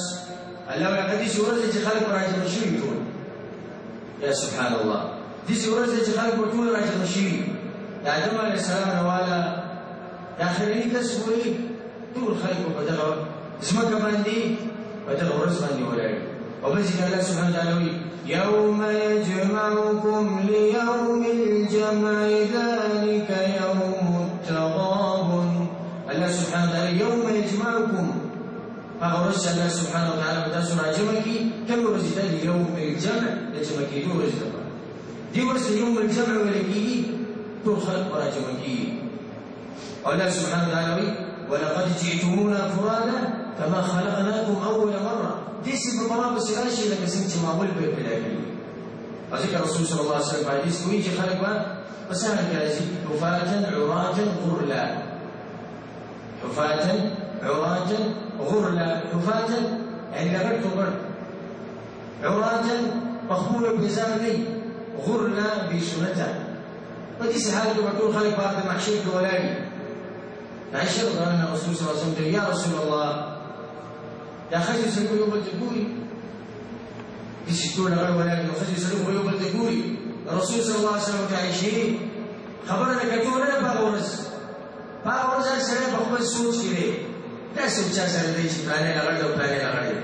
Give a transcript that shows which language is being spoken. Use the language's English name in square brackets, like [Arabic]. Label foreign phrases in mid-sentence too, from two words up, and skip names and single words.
[Pashto] الله وایي حدیث ورځ چې خلک راجمع شوي ټول. یا سبحان الله، داسې ورځ چې خلک ټول راجمع شوي. د آدم علیه السلام نه والا د آخرني کس پورې ټول خلک په دغه ځمکه باندې په دغه ورځ باندې ولاړ. او بل ځکه الله سبحانه وتعالى وایي [Arabic] يوم يجمعكم ليوم الجمع ذلك يوم التغابن. الله سبحانه وتعالى يوم يجمعكم، [Pashto] هغه ورځ الله سبحانه وتعالى په تاسو راجمع کړي. کوم ورځ ده؟ [Arabic] يوم الجمع، [Pashto] د جمع کېدو ورځ ده. دې ورځ [Arabic] يوم الجمع [Pashto] ویل کېږي، ټول خلک به راجمع کېږي. او الله سبحانه وتعالى وایي [Arabic] ولقد جئتمونا فرادا كما خلقناكم أول مرة. [Pashto] داسې په بڼه پسې راشي لکه څنګه چې معمول به یې پیدا کړي. او ځکه رسول صلی الله علیه وسلم په حدیث کې وایي چې خلک به په سهار کې راځي [Arabic] حفاة عراة غرلا. حفاة عراة غرلا، [Pashto] حفاة یعنې لغړ توغړ، عراة مخموره بېزاره نه وي، غرلا بې سنته. په داسې حال کې به ټول خلک په د محشر کې ولاړ وي. عائشة [Arabic] رضي الله عنها رسول صلى الله عليه وسلم يا رسول الله [Pashto] دا ښځې سړي به یو بل ته ګوري، داسې ټول هغه ولاړ دي، ښځې سړي به یو بل ته ګوري. رسول صلی الله علیه وسلم ته عایشې خبره ده کتو نه ده په هغه ورځ. په هغه ورځ هر سړی په خپل سوچ کې دی، داسې چا سره دی چې پلانی لغړ دی او پلانی لغړ دی.